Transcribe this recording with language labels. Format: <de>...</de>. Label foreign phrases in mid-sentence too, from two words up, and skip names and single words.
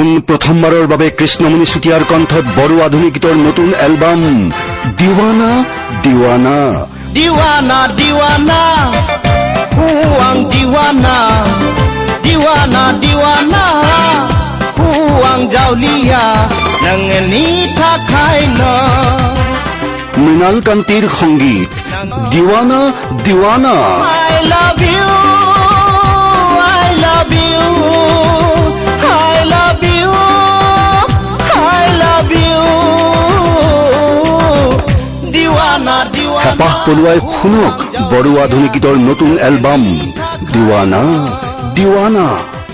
<as>প্ৰথমবাৰৰ বাবে কৃষ্ণমণি চুতীয়াৰ কণ্ঠত বড়ো আধুনিক গীতৰ নতুন এলবাম দিৱানা দিৱানা</as> <brx>Diwana, diwana, huang diwana, diwana, diwana, huang jaulia, nangeni thakai no.</brx> <as>মৃণাল কান্তিৰ সংগীত দিৱানা দিৱানা</as> <en>I love you, I love you, I love you, I love you.</en> <brx>Diwana, diwana.</brx> <as>হেঁপাহ পলুৱাই শুনক বড়ো আধুনিক গীতৰ নতুন এলবাম দিৱানা দিৱানা</as>